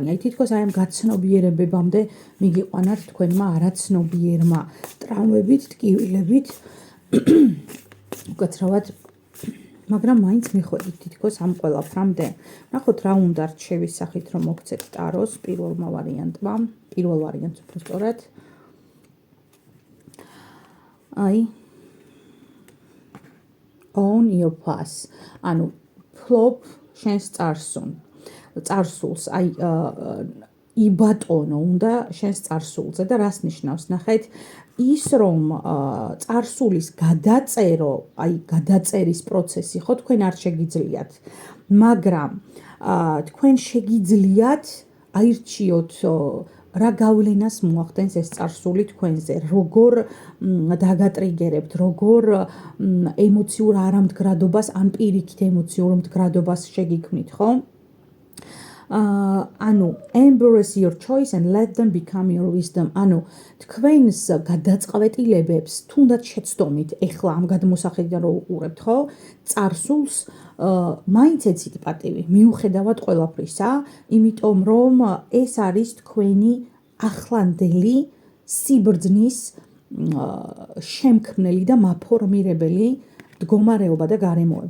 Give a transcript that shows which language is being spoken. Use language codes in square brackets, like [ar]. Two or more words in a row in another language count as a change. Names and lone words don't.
[ka] აი თითქოს აი ამ გაცნობიერებებამდე მიგიყვანათ თქვენმა არაცნობიერმა ტრავმებით, ტკივილებით უკაცრავად, მაგრამ მაინც მიხვედით თითქოს ამ ყველაფრამდე. ნახოთ რა უნდა რჩევის სახით რომ მოგცეთ ტაროს პირველ ვარიანტს უფრო სწორად. [en] აი own your path. [ka] ანუ ფლობ შენს წარსულს, აი იბატონო უნდა შენს წარსულზე და რას ნიშნავს? ნახეთ, ის რომ წარსულის გადაწერო, აი გადაწერის პროცესი ხო თქვენ არ შეგიძლიათ, მაგრამ თქვენ შეგიძლიათ აირჩიოთ რა გავლენას მოახდენს ეს წარსული თქვენზე, როგორ დაგატრიგერებთ, როგორ ემოციურ არამდგრადობას ან პირიქით ემოციურ მდგრადობას შეგიქმნით, ხო? [en] ანუ embrace your choice and let them become your wisdom. [ka] ანუ თქვენს გადაწყვეტილებებს თუნდაც შეცდომით, ეხლა ამ გადმოსახედიდან რო უყურებთ, ხო? წარსულს მაინც ეცით პატივი, მიუხედავად ყველაფრისა, იმიტომ რომ ეს არის თქვენი ახლანდელი სიბრძნის შემქმნელი და მაფორმირებელი მდგომარეობა და გარემოება.